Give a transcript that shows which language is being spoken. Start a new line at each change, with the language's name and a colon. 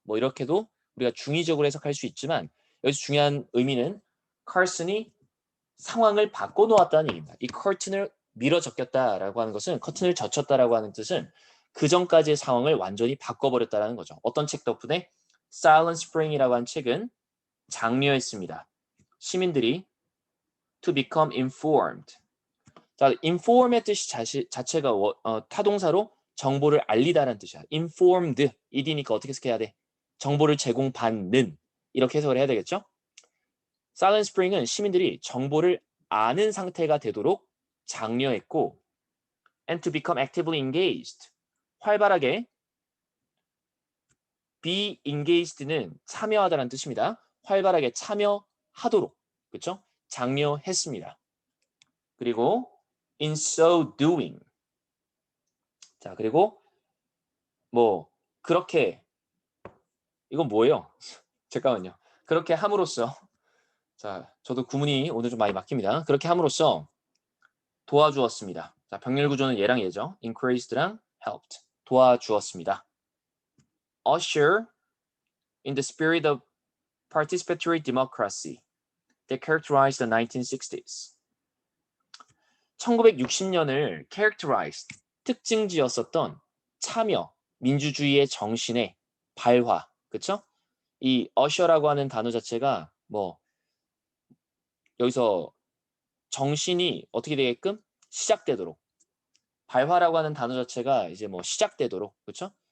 Korean: 뭐 이렇게도 우리가 중의적으로 해석할 수 있지만 여기서 중요한 의미는 칼슨이 상황을 바꿔놓았다는 얘기입니다. 이 커튼을 밀어 젖혔다라고 하는 것은 커튼을 젖혔다라고 하는 뜻은 그 전까지의 상황을 완전히 바꿔버렸다는 거죠. 어떤 책 덕분에? Silent Spring이라고 한 책은 장려했습니다. 시민들이
English: to become informed.
Korean: 자, inform의 뜻이 자체가 타동사로 정보를 알리다라는 뜻이야. informed, ed니까 어떻게 해석해야 돼? 정보를 제공받는 이렇게 해석을 해야 되겠죠? Silent Spring은 시민들이 정보를 아는 상태가 되도록 장려했고
English: and to become actively engaged.
Korean: 활발하게 be engaged는 참여하다라는 뜻입니다. 활발하게 참여하도록 그렇죠? 장려했습니다. 그리고
English: in so doing.
Korean: 자, 그리고 뭐 그렇게 이건 뭐예요? 잠깐만요. 그렇게 함으로써 자, 저도 구문이 오늘 좀 많이 막힙니다. 그렇게 함으로써 도와주었습니다. 자, 병렬 구조는 얘랑 얘죠. encouraged랑 helped. 도와주었습니다.
English: Usher in the spirit of participatory democracy that characterized the 1960s.
Korean: 1960년을 characterized, 특징지었었던 참여, 민주주의의 정신의 발화, 그쵸? 이 usher라고 하는 단어 자체가 뭐 여기서 정신이 어떻게 되게끔 시작되도록 발화라고 하는 단어 자체가 이제 뭐 시작되도록 그렇죠?